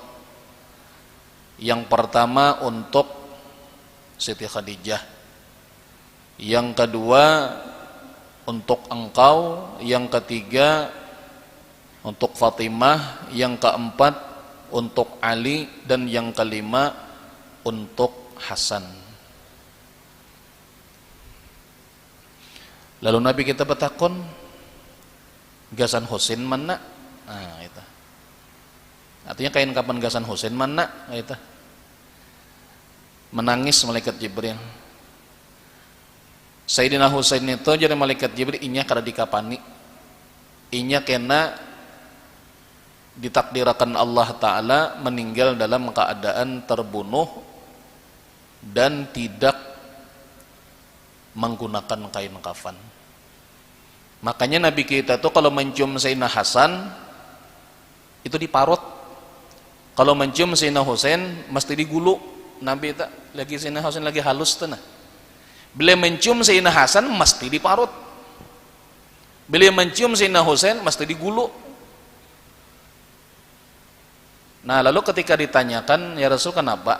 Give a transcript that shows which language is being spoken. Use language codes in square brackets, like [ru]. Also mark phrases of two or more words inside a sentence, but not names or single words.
[id] Yang pertama untuk Siti Khadijah, yang kedua untuk engkau, yang ketiga untuk Fatimah, yang keempat untuk Ali, dan yang kelima untuk Hasan. [bjn] Lalu Nabi kita bertakon, gasan Husain mana? Itu. Artinya kain kapan gasan Husain mana? Itu. Menangis malaikat Jibril. Sayyidina Husain itu jadi malaikat Jibril inya kada dikapani. [id] Inya kena ditakdirkan Allah Ta'ala meninggal dalam keadaan terbunuh dan tidak menggunakan kain kafan. Makanya Nabi kita tuh kalau mencium Sayyidina Hasan itu diparut. Kalau mencium Sayyidina Husain mesti digulu. [bjn] Nabi tak lagi Sayyidina Husain lagi halus tuh nah. Bila mencium Sayyidina Hasan mesti diparut. [id] Bila mencium Sayyidina Husain mesti digulu. Nah lalu ketika ditanyakan, ya Rasul kenapa?